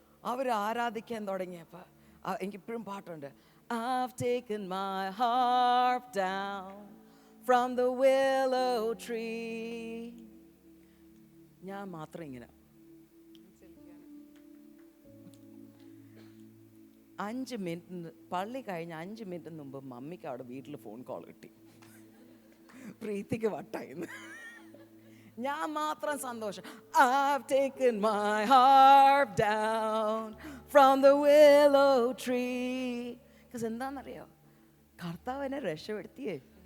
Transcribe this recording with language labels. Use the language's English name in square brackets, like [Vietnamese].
[Malayalam] അവർ ആരാധിക്കാൻ തുടങ്ങിയപ്പോൾ എനിക്കിപ്പോഴും പാട്ടുണ്ട്, [English] I've taken my harp down from the willow tree. [Malayalam] ഞാൻ മാത്രം ഇങ്ങനെ 5 മിനിറ്റ് പള്ളി കഴിഞ്ഞ് 5 മിനിറ്റ് മുമ്പ് മമ്മിക്ക് അവിടെ വീട്ടിൽ ഫോൺ കോൾ കിട്ടി, പ്രീതിക്ക് വട്ടായിന്ന്. ഞാൻ മാത്രം സന്തോഷം. [English] I've taken my harp down from the willow tree. [Malayalam] Because എന്താണെന്നറിയോ, കർത്താവ് എന്നെ രക്ഷപ്പെടുത്തിയേ.